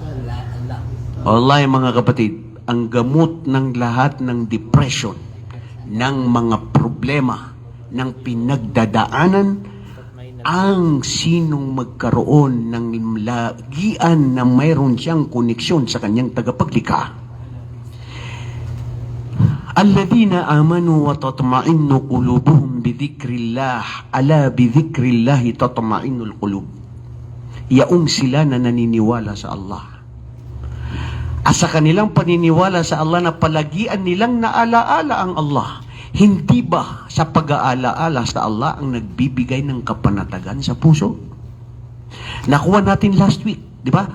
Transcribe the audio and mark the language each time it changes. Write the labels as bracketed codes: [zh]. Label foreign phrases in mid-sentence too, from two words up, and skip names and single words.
[tl] Wallahi mga kapatid, ang gamot ng lahat ng depression, ng mga problema, ng pinagdadaanan, ang sinong magkaroon ng lagian na mayroon siyang koneksyon sa kanyang tagapaglikha. [ar] الذين آمنوا وتطمئن قلوبهم بذكر الله ألا بذكر الله تطمئن القلوب. [tl] Yaong sila na naniniwala sa Allah. Sa kanilang paniniwala sa Allah na palagian nilang naalaala ang Allah. Hindi ba sa pag-aalaala sa Allah ang nagbibigay ng kapanatagan sa puso? Nakuha natin [en] last week, [tl] di ba?